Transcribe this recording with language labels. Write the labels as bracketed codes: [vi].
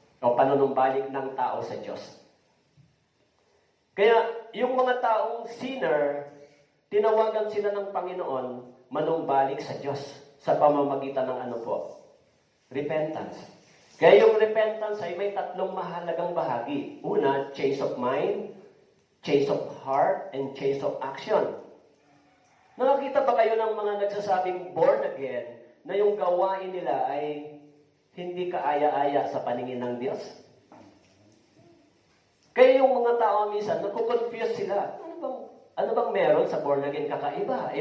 [tl] O panunumbalik ng tao sa Diyos. Kaya, yung mga taong sinner, tinawagan sila ng Panginoon manumbalik sa Diyos sa pamamagitan ng repentance. Kaya yung repentance ay may tatlong mahalagang bahagi. Una, [en] change of mind, change of heart, and change of action. [tl] Nakakita ba kayo ng mga nagsasabing born again na yung gawain nila ay hindi kaaya-aya sa paningin ng Diyos? Kaya yung mga tao minsan, nakukonfuse sila. Ano bang meron sa born again kakaiba?